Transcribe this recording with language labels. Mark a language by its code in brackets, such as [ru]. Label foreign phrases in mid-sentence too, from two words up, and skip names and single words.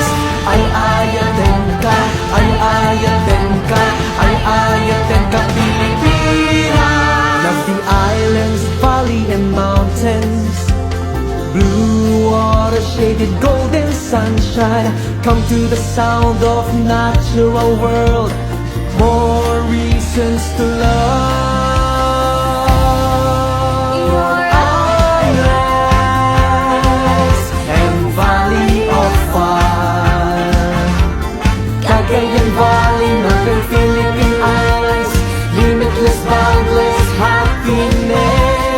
[ilo] Ay ayatan ka, ay ayatan ka, ay ayatan ka Pilipinas. [en] Love the islands, valley and mountains, blue water shaded golden sunshine. Come to the sound of natural world, more reasons to love. Cagayan Valley, Northern Philippine Islands, limitless, boundless happiness.